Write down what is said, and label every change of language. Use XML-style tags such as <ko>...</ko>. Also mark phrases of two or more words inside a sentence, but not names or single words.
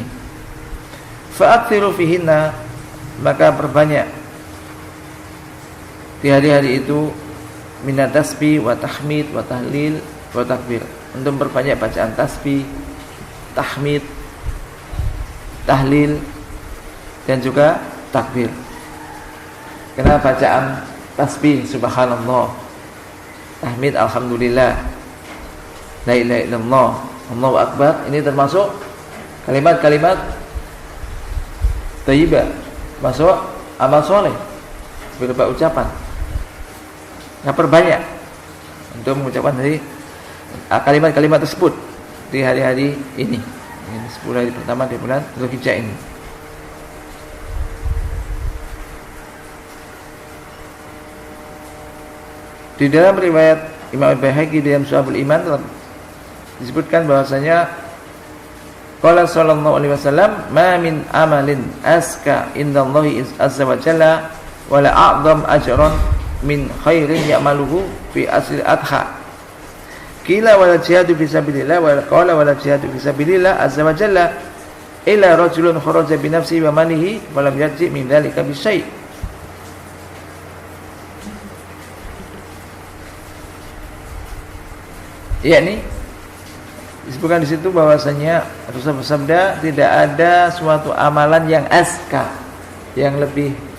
<ar>فأكثروا فيهن,</ar> <id>maka perbanyak di hari-hari itu</id> <ar>من التسبيح والتحميد والتهليل والتكبير,</ar> <id>untuk memperbanyak bacaan tasbih, tahmid, tahlil dan juga takbir. Karena bacaan tasbih subhanallah, tahmid alhamdulillah,</id> <ar>لا إله إلا الله، الله أكبر,</ar> <id>ini termasuk kalimat-kalimat thayyibah, masuk amal soleh berupa ucapan. Nah, perbanyak untuk mengucapkan dari kalimat-kalimat tersebut di hari-hari ini. Ini 10 hari pertama di bulan Dzulhijjah ini. Di dalam riwayat Imam Al-Baihaqi dalam Syu'abul Iman disebutkan bahwasanya</id> <ar>قال صلى الله عليه وسلم ما من عمل أزكى عند الله عز وجل ولا أعظم أجرا من خير يعمله في عشر الأضحى. قيل ولا الجهاد في سبيل الله وقال ولا الجهاد في سبيل الله عز وجل إلا رجل خرج بنفسه وماله ولم يرجع من ذلك بشيء'.</ar> <id>Yakni disebutkan di situ bahwasanya Rasul bersabda, tidak ada suatu amalan yang aska, yang lebih</id>